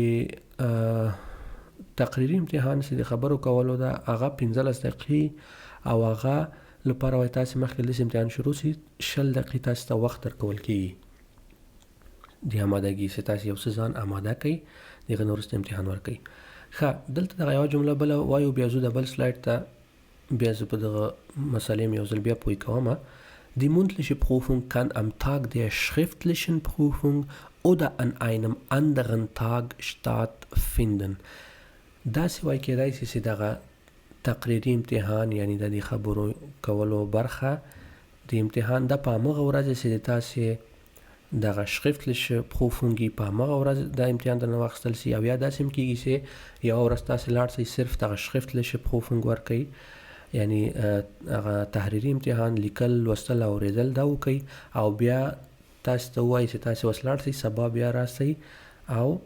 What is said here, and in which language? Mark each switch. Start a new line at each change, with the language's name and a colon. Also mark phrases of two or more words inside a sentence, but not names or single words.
Pashto: تقریري امتحان چې د خبرو کولو ده هغه 15 دقیقې او هغه لپاره وایي تاسې مخکې داسې امتحان شروع شي 20 دقیقې تاسې ته وخت درکول کېږي د امادګي چې تاسې یو څه ځان اماده کوئ د هغه نه وروسته امتحان ورکوئ ښه دلته دغه یوه جمله بله وایو بیا زه د بل سلاید ته بیا زه په دغه مسئلې مې یو ځل بیا پوه کوم
German: Die mündliche Prüfung kann am Tag der schriftlichen Prüfung oder an einem anderen Tag stattfinden.
Pashto: داسې وایي کېدای شي چې دغه تقریري امتحان یعنی د دې خبرو کولو برخه د امتحان د په همغه ورځ چې د تاسې دغه
German: schriftliche Prüfung
Pashto: په همغه ورځ د امتحان درنه واخیستل شي او یا داسې هم کېږي چې یوه ورځ تاسې لاړ شئ صرف دغه
German: schriftliche Prüfung
Pashto: ورکوئ یعنی هغه تحریري امتحان لیکل لوستل او اورېدل دا وکئ او بیا تاسې ته ووایي چې تاسې اوس لاړ شئ سبا بیا راسئ او